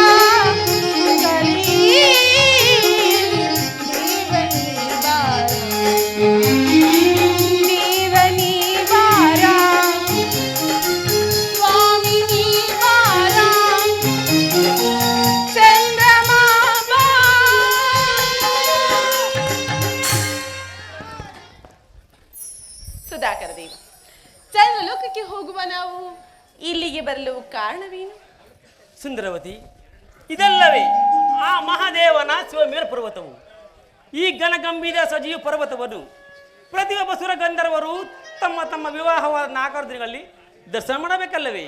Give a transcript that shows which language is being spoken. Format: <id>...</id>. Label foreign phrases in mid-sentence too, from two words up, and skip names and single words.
<kn>ಕಲಿ ದೇವನಿ ಬಾರ ಸ್ವಾಮಿನಿ ಬಾರ ಚಂದ್ರಮಾ ಬಾ. ಸುಧಾಕರ ದೇವ, ಚಂದ್ರಲೋಕಕ್ಕೆ ಹೋಗುವ ನಾವು ಇಲ್ಲಿಗೆ ಬರಲು ಕಾರಣವೇನು? ಸುಂದರವತಿ, ಇದಲ್ಲವೇ ಆ ಮಹಾದೇವನ ಶಿವಮೇರು ಪರ್ವತವು. ಈ ಘನಗಂಭೀರ ಸಜೀವ ಪರ್ವತವನ್ನು ಪ್ರತಿಯೊಬ್ಬ ಸುರ ಗಂಧರ್ವರು ತಮ್ಮ ತಮ್ಮ ವಿವಾಹವಾದ 4 ದಿನಗಳಲ್ಲಿ ದರ್ಶನ ಮಾಡಬೇಕಲ್ಲವೇ?</kn>